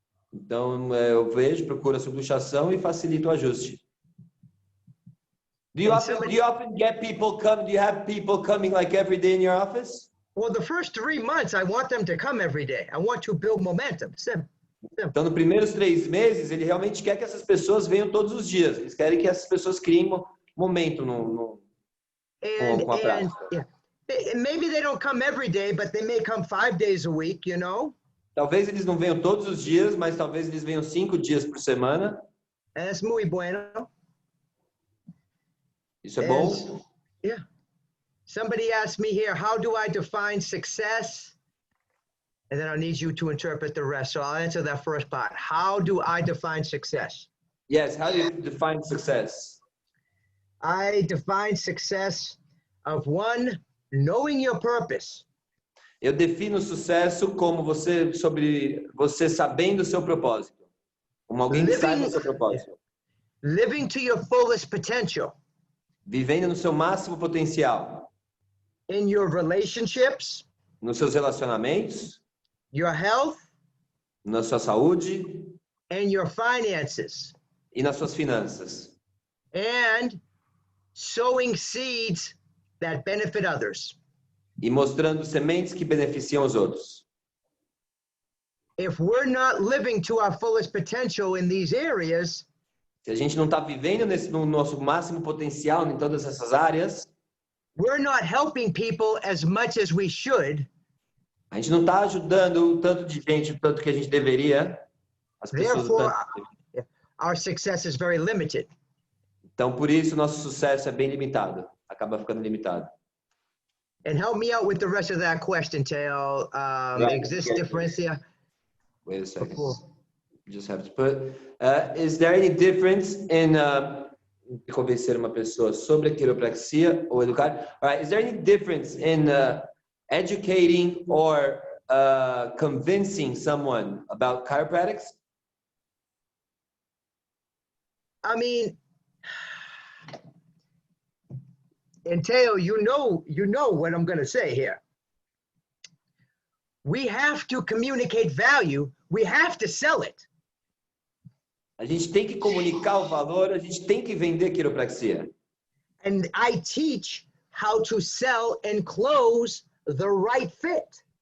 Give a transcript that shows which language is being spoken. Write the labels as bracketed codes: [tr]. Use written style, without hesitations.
[pt] Então, eu vejo, procuro a subluxação e facilito o ajuste. [en] Do you often get people come? Do you have people coming like every day in your office? Well, the first 3 months, I want them to come every day. I want to build momentum. Simple. [pt] Então, nos primeiros 3 meses, ele realmente quer que essas pessoas venham todos os dias. Eles querem que essas pessoas criem momento com a prática. [en] Yeah. Maybe they don't come every day, but they may come 5 days a week, you know? [pt] Talvez eles não venham todos os dias, mas talvez eles venham 5 dias por semana. [es] Es muy bueno. [pt] Isso é bom. [en] Yeah. Somebody asked me here, how do I define success? And then I need you to interpret the rest. So I'll answer that first part. How do I define success? Yes, how do you define success? I define success of one, knowing your purpose. [pt] Eu defino sucesso como você sabendo o seu propósito. Como alguém que sabe o seu propósito. [en] Living to your fullest potential. [pt] Vivendo no seu máximo potencial. [en] In your relationships. [pt] Nos seus relacionamentos. [en] Your health. [pt] Na sua saúde. [en] And your finances. [pt] E nas suas finanças. [en] And sowing seeds that benefit others. [pt] E mostrando sementes que beneficiam os outros. [en] If we're not living to our fullest potential in these areas, [pt] se a gente não está vivendo no nosso máximo potencial em todas essas áreas, [en] we're not helping people as much as we should. [pt] A gente não está ajudando o tanto de gente, o tanto que a gente deveria. As pessoas. [en] Therefore, our success is very limited. [pt] Então, por isso, nosso sucesso é bem limitado. Acaba ficando limitado. [en] And help me out with the rest of that question, Teo. Exists difference here? Wait a second. Just have to put. Is there any difference in [pt] convencer uma pessoa sobre a quiropraxia ou educar? [en] All right. Is there any difference in educating or convincing someone about chiropractics? I mean, and Teo, you know what I'm going to say here. We have to communicate value. We have to sell it. [pt] A gente tem que comunicar o valor, a gente tem que vender quiropraxia. [en] And I teach how to sell and close the right fit.